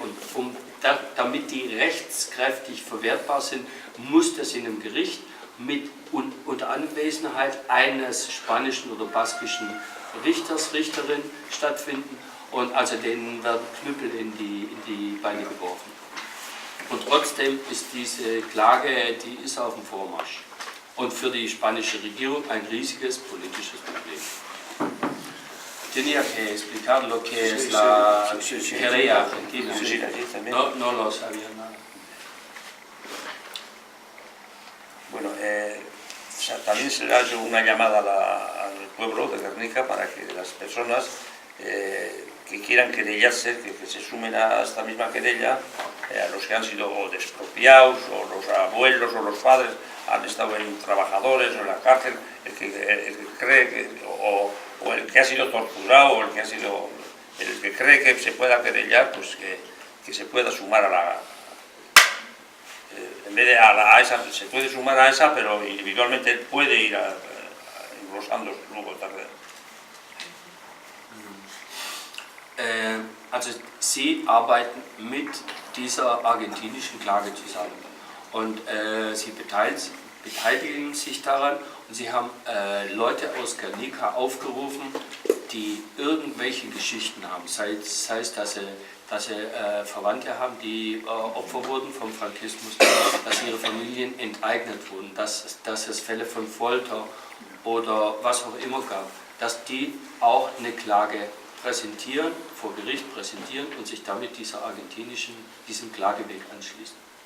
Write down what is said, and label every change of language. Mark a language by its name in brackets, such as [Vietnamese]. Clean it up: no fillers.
[German] Und damit die rechtskräftig verwertbar sind, muss das in einem Gericht unter Anwesenheit eines spanischen oder baskischen Richters, Richterin stattfinden. Und also denen werden Knüppel in die Beine geworfen. Und trotzdem ist diese Klage, die ist auf dem Vormarsch. Und für die spanische Regierung ein riesiges politisches Problem. [Spanish] Tenía que explicar lo que es la querella argentina. No lo sabía nada. Bueno, también se le ha hecho una llamada al pueblo de Guernica para que las personas que quieran querellarse, que se sumen a esta misma querella, a los que han sido expropiados, o los abuelos o los padres han estado en trabajadores o en la cárcel, el que cree que, o el que ha sido torturado, o el que cree que se pueda querellar, pues que se pueda sumar a la... en vez de a esa, se puede sumar a esa, pero individualmente él puede ir englosando luego tarde. [German] Also Sie arbeiten mit dieser argentinischen Klage zusammen und Sie beteiligen sich daran und Sie haben Leute aus Guernica aufgerufen, die irgendwelche Geschichten haben, sei es, dass sie Verwandte haben, die Opfer wurden vom Frankismus, dass ihre Familien enteignet wurden, dass es Fälle von Folter oder was auch immer gab, dass die auch eine Klage präsentieren, vor Gericht präsentieren und sich damit diesem Klageweg anschließen.